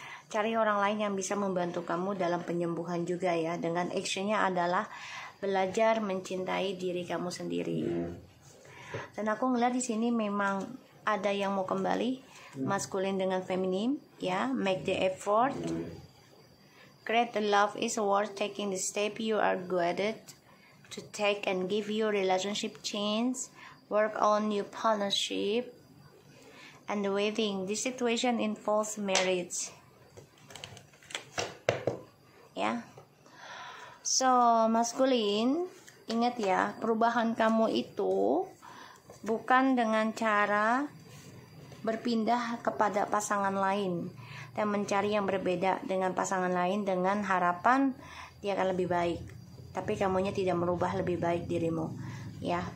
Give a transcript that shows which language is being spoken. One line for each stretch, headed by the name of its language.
Indonesian: Cari orang lain yang bisa membantu kamu dalam penyembuhan juga, ya. Dengan actionnya adalah belajar mencintai diri kamu sendiri. Dan aku ngeliat di sini memang ada yang mau kembali maskulin dengan feminim, ya.
English: Make the effort. Create the love is worth taking the step you are guided to take and give your relationship chance. Work on your partnership and the wedding. This situation involves marriage, ya.
Indonesian: So maskulin, ingat ya, perubahan kamu itu bukan dengan cara berpindah kepada pasangan lain dan mencari yang berbeda dengan pasangan lain dengan harapan dia akan lebih baik, tapi kamunya tidak merubah lebih baik dirimu, ya.